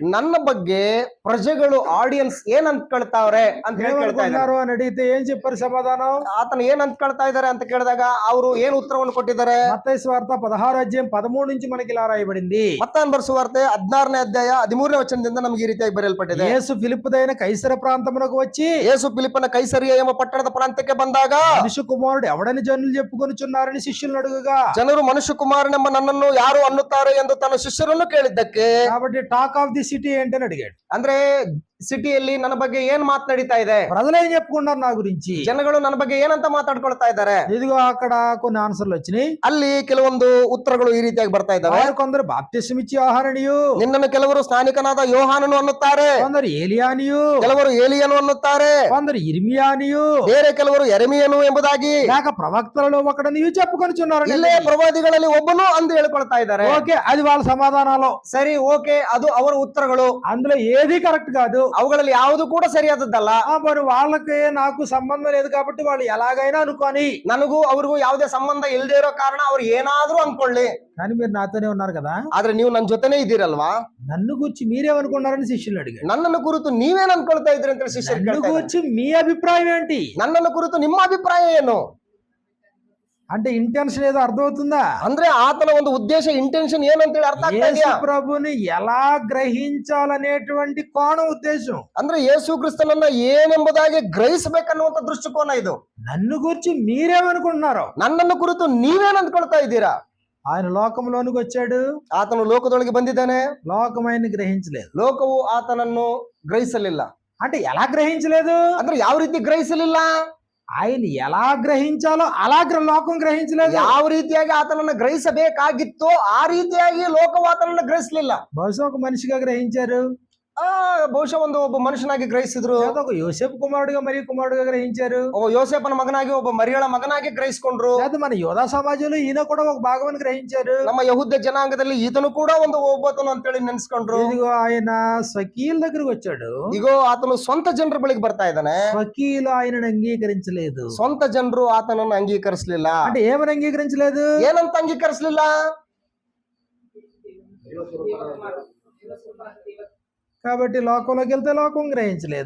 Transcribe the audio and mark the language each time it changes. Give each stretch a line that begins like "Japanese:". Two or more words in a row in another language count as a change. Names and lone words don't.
Kannada: ನನ್ನ ಬಗ್ಗೆ ಪ್ರಜೆಗಳು ಆಡಿಯನ್ಸ್ ಏನ್ ಅಂದ್ಕೊಳ್ತಾವ್ರೆ ಅಂತ ಹೇಳಿ ಕೇಳ್ತಾ ಇದ್ದಾರೆ.
Telugu: ఏమనుకుంటున్నారు అని అడిగితే ఏం చెప్పారు సమాధానం?
Kannada: ಆತನ ಏನ್ ಅಂದ್ಕೊಳ್ತಾ ಇದ್ದಾರೆ ಅಂತ ಕೇಳಿದಾಗ ಅವರು ಏನ್ ಉತ್ತರವನ್ನು ಕೊಟ್ಟಿದ್ದಾರೆ?
Telugu: మత్తయి సువార్త 16:13 నుంచి మనకి ఇలా రాయబడింది.
Kannada: ಮತ್ತಾಯನ ಬರೆಸುವಾರ್ತೆ 16ನೇ ಅಧ್ಯಾಯ 13ನೇ ವಚನದಿಂದ ನಮಗೆ ಈ ರೀತಿಯಾಗಿ ಬರೆಯಲ್ಪಟ್ಟಿದೆ.
Telugu: యేసు ఫిలిప్పుదైన కైసర ప్రాంతమునకు వచ్చి
Kannada: ಯೇಸು ಫಿಲಿಪ್ಪನ ಕೈಸರಿಯ ಎಂಬ ಪಟ್ಟಣದ ಪ್ರಾಂತ್ಯಕ್ಕೆ ಬಂದಾಗ
Telugu: మనుష్య కుమారుడు ఎవడని జనులు చెప్పుకొనుచున్నారని శిష్యులను అడుగుగా
Kannada: ಜನರು ಮನುಷ್ಯ ಕುಮಾರನೆಂಬ ನನ್ನನ್ನು ಯಾರು ಅನ್ನುತ್ತಾರೆ ಎಂದು ತನ್ನ ಶಿಷ್ಯರನ್ನು ಕೇಳಿದ್ದಕ್ಕೆ,
Telugu: కాబట్టి
English: talk of the city
Telugu: ఏంటని అడిగాడు.
Kannada: ಅಂದ್ರೆ ಸಿಟಿಯಲ್ಲಿ ನನ್ನ ಬಗ್ಗೆ ಏನ್ ಮಾತನಾಡಿತಾ ಇದೆ,
Telugu: ప్రజలు ఏం చెప్పుకున్నారు నా గురించి,
Kannada: ಜನಗಳು ನನ್ನ ಬಗ್ಗೆ ಏನಂತ ಮಾತಾಡ್ಕೊಳ್ತಾ ಇದ್ದಾರೆ?
Telugu: ఇదిగో అక్కడ కొన్ని ఆన్సర్లు వచ్చినాయి.
Kannada: ಅಲ್ಲಿ ಕೆಲವೊಂದು ಉತ್ತರಗಳು ಈ ರೀತಿಯಾಗಿ ಬರ್ತಾ ಇದ್ದಾವೆ.
Telugu: కొందరు బాప్తిస్మ ఇచ్చి యోహాననియు,
Kannada: ನಿನ್ನನ್ನು ಕೆಲವರು ಸ್ನಾನಿಕನಾದ ಯೋಹಾನನು ಅನ್ನುತ್ತಾರೆ,
Telugu: కొందరు ఏలియానియు,
Kannada: ಕೆಲವರು ಏಲಿಯನು ಅನ್ನುತ್ತಾರೆ,
Telugu: కొందరు ఇర్మియానియు,
Kannada: ಬೇರೆ ಕೆಲವರು ಎರೆಮಿಯನು ಎಂಬುದಾಗಿ,
Telugu: లేక ప్రవక్తలలో ఒకడనియు చెప్పుకొనుచున్నారు.
Kannada: ಇಲ್ಲೇ ಪ್ರವಾದಿಗಳಲ್ಲಿ ಒಬ್ಬನು ಅಂದು ಹೇಳ್ಕೊಳ್ತಾ ಇದ್ದಾರೆ.
Telugu: ఓకే, అది వాళ్ళ సమాధానాలు.
Kannada: ಸರಿ, ಓಕೆ, ಅದು ಅವರ ಉತ್ತರಗಳು.
Telugu: అందులో ఏది కరెక్ట్ కాదు.
Kannada: ಅವುಗಳಲ್ಲಿ ಯಾವುದು ಕೂಡ ಸರಿಯಾದದ್ದಲ್ಲ.
Telugu: మరి వాళ్ళకి నాకు సంబంధం లేదు కాబట్టి వాళ్ళు ఎలాగైనా అనుకోని,
Kannada: ನನಗೂ ಅವ್ರಿಗೂ ಯಾವುದೇ ಸಂಬಂಧ ಇಲ್ಲದೆ ಇರೋ ಕಾರಣ ಅವ್ರು ಏನಾದ್ರೂ ಅನ್ಕೊಳ್ಳಿ,
Telugu: కానీ మీరు నాతోనే ఉన్నారు కదా,
Kannada: ಆದ್ರೆ ನೀವು ನನ್ನ ಜೊತೆನೇ ಇದ್ದೀರಲ್ವಾ,
Telugu: నన్ను గురించి మీరేమనుకున్నారని శిష్యులు అడిగారు.
Kannada: ನನ್ನನ್ನು ಕುರಿತು ನೀವೇನ್ ಅನ್ಕೊಳ್ತಾ ಇದ್ರಿ ಅಂತ ಶಿಷ್ಯರು
Telugu: నన్ను
Kannada: ಕೇಳ್ತಾ ಇದ್ದಾರೆ.
Telugu: గురించి మీ అభిప్రాయం ఏంటి?
Kannada: ನನ್ನನ್ನು ಕುರಿತು ನಿಮ್ಮ ಅಭಿಪ್ರಾಯ ಏನು
Telugu: అంటే ఇంటెన్షన్ ఏదో అర్థమవుతుందా?
Kannada: ಅಂದ್ರೆ ಆತನ ಒಂದು ಉದ್ದೇಶ, ಇಂಟೆನ್ಷನ್ ಏನು ಅಂತೇಳಿ ಅರ್ಥ ಆಗ್ತಾ
Telugu: యేసు
Kannada: ಇದೆಯಾ?
Telugu: ప్రభుని ఎలా గ్రహించాలనేటువంటి కోణం ఉద్దేశం.
Kannada: ಅಂದ್ರೆ ಯೇಸು ಕ್ರಿಸ್ತನನ್ನ ಏನೆಂಬುದಾಗಿ ಗ್ರಹಿಸಬೇಕನ್ನುವಂತ ದೃಷ್ಟಿಕೋನ ಇದು.
Telugu: నన్ను గురించి మీరేమనుకుంటున్నారు?
Kannada: ನನ್ನನ್ನು ಕುರಿತು ನೀವೇನ್ ಅಂದ್ಕೊಳ್ತಾ ಇದ್ದೀರಾ?
Telugu: ఆయన లోకంలోనికి వచ్చాడు,
Kannada: ಆತನು ಲೋಕದೊಳಗೆ ಬಂದಿದ್ದಾನೆ,
Telugu: లోకం ఆయన్ని గ్రహించలేదు.
Kannada: ಲೋಕವು ಆತನನ್ನು ಗ್ರಹಿಸಲಿಲ್ಲ.
Telugu: అంటే ఎలా గ్రహించలేదు?
Kannada: ಅಂದ್ರೆ ಯಾವ ರೀತಿ ಗ್ರಹಿಸಲಿಲ್ಲ?
Telugu: ఆయన ఎలా గ్రహించాలో అలా లోకం గ్రహించలేదు.
Kannada: ಯಾವ ರೀತಿಯಾಗಿ ಆತನನ್ನ ಗ್ರಹಿಸಬೇಕಾಗಿತ್ತೋ ಆ ರೀತಿಯಾಗಿ ಲೋಕವು ಆತನನ್ನ ಗ್ರಹಿಸಲಿಲ್ಲ.
Telugu: బహుశా ఒక మనిషిగా గ్రహించారు,
Kannada: ಬಹುಶಃ ಒಬ್ಬ ಮನುಷ್ಯನಾಗಿ ಗ್ರಹಿಸಿದ್ರು,
Telugu: లేదా ఒక యోసేపు కుమారుడుగా మరియు కుమారుడుగా గ్రహించారు,
Kannada: ಒಬ್ಬ ಯೋಸೇಫನ ಮಗನಾಗಿ ಒಬ್ಬ ಮರಿಯಳ ಮಗನಾಗಿ ಗ್ರಹಿಸಿಕೊಂಡ್ರು.
Telugu: లేదా మన యోధా సమాజంలో ఈయన కూడా ఒక భాగమని గ్రహించారు.
Kannada: ನಮ್ಮ ಯಹೂದ್ಯ ಜನಾಂಗದಲ್ಲಿ ಈತನು ಕೂಡ ಒಂದು ಒಬ್ಬತನು ಅಂತೇಳಿ ನೆನ್ಸ್ಕೊಂಡ್ರು.
Telugu: ఇదిగో ఆయన స్వకీయుల దగ్గరకు వచ్చాడు,
Kannada: ಈಗೋ ಆತನು ಸ್ವಂತ ಜನರ ಬಳಿಗೆ ಬರ್ತಾ ಇದ್ದಾನೆ.
Telugu: స్వకీయులు ఆయనను అంగీకరించలేదు.
Kannada: ಸ್ವಂತ ಜನರು ಆತನನ್ನು ಅಂಗೀಕರಿಸಲಿಲ್ಲ.
Telugu: అంటే ఏమని అంగీకరించలేదు?
Kannada: ಏನಂತ ಅಂಗೀಕರಿಸಲಿಲ್ಲ?
Telugu: కాబట్టి లోకంలోకి వెళ్తే లోకం గ్రహించలేదు,